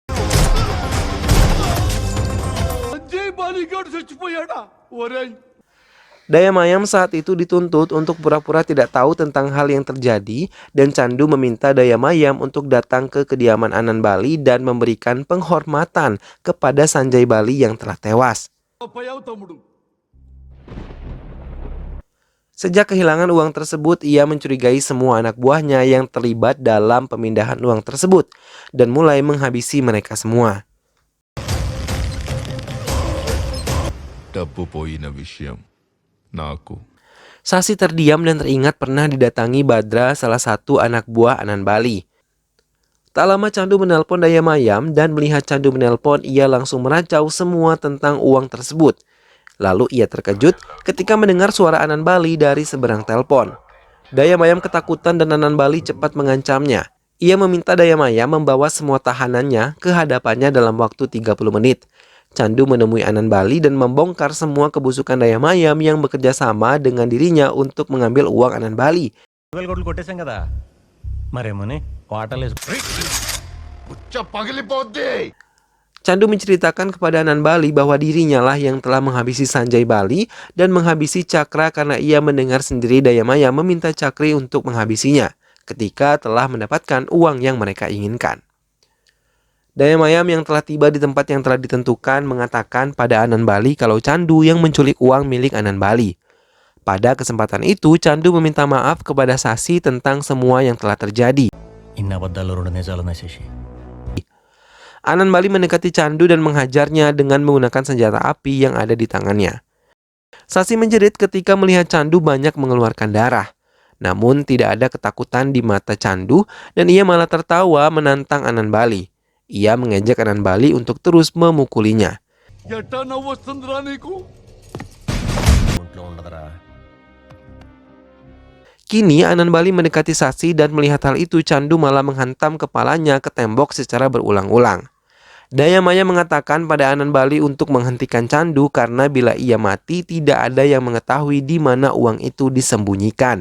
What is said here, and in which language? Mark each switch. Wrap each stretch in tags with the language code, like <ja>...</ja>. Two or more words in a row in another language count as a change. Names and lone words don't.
<id>Dayamayam saat itu dituntut untuk pura-pura tidak tahu tentang hal yang terjadi, dan Chandu meminta Dayamayam untuk datang ke kediaman Anan Bali dan memberikan penghormatan kepada Sanjay Bali yang telah tewas. Sejak kehilangan uang tersebut, ia mencurigai semua anak buahnya yang terlibat dalam pemindahan uang tersebut dan mulai menghabisi mereka semua.</id> <te>డబ్బు పోయిన విషయం నాకు</te> <id>Sasi terdiam dan teringat pernah didatangi Badra, salah satu anak buah Anan Bali. Tak lama Chandu menelpon Dayamayam dan melihat Chandu menelpon, ia langsung meracau semua tentang uang tersebut. Lalu ia terkejut ketika mendengar suara Anan Bali dari seberang telepon. Dayamayam ketakutan dan Anan Bali cepat mengancamnya. Ia meminta Dayamayam membawa semua tahanannya ke hadapannya dalam waktu 30 menit. Chandu menemui Anan Bali dan membongkar semua kebusukan Dayamayam yang bekerja sama dengan dirinya untuk mengambil uang Anan Bali.</id> <te>2,000 కోట్లు కొట్టేశాం కదా మరేమోనే వాటర్లేసు పుచ్చ పగిలిపోద్ది.</te> <id>Chandu menceritakan kepada Anan Bali bahwa dirinya lah yang telah menghabisi Sanjay Bali dan menghabisi Cakra karena ia mendengar sendiri Dayamayam meminta Cakri untuk menghabisinya ketika telah mendapatkan uang yang mereka inginkan. Dayamayam yang telah tiba di tempat yang telah ditentukan mengatakan pada Anan Bali kalau Chandu yang menculik uang milik Anan Bali. Pada kesempatan itu, Chandu meminta maaf kepada Sasi tentang semua yang telah terjadi.</id> <te>ఇన్ని అబద్ధాలు 2 నిజాలు నశేషి.</te> <id>Anan Bali mendekati Chandu dan menghajarnya dengan menggunakan senjata api yang ada di tangannya. Sasi menjerit ketika melihat Chandu banyak mengeluarkan darah. Namun tidak ada ketakutan di mata Chandu dan ia malah tertawa menantang Anan Bali. Ia mengejek Anan Bali untuk terus memukulinya.</id> <te>ఒంట్లో ఉండదురా.</te> <id>Kini Anan Bali mendekati Sasi dan melihat hal itu Chandu malah menghantam kepalanya ke tembok secara berulang-ulang. Dayamayam mengatakan pada Anan Bali untuk menghentikan Chandu karena bila ia mati tidak ada yang mengetahui di mana uang itu disembunyikan.</id>